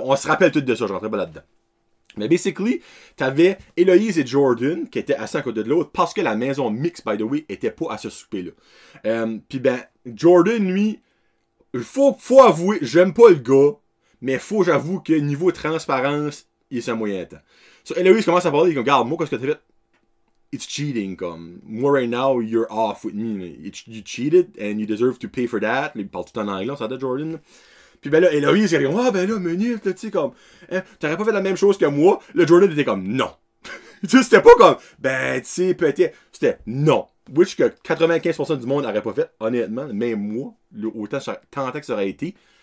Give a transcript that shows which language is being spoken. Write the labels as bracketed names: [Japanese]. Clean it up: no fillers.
[French] On se rappelle tout de ça, je rentrais pas là-dedans. Mais basically, t'avais Héloïse et Jordan qui étaient assis à côté de l'autre parce que la maison mixte, [English] by the way, [French] était pas à ce souper-là. Puis ben, Jordan, lui, faut avouer, j'aime pas le gars, mais faut j'avoue que niveau transparence, il est un moyen temps. So, Héloïse commence à parler, il dit, regarde, moi, qu'est-ce que t'as fait? [English] It's cheating, [French] comme. [English] Moi, right now, you're off with me. You cheated, and you deserve to pay for that. [French] Il parle tout en anglais, ça de Jordan. Puis ben là, Héloïse, elle dit, ah ben là, minute, tu sais, comme, hein, t'aurais pas fait la même chose que moi. Le Jordan était comme, non. Tu sais, c'était pas comme, ben, tu sais, peut-être. C'était non. Which que 95% du monde n'aurait pas fait, honnêtement. Même moi, autant tant que ça aurait été.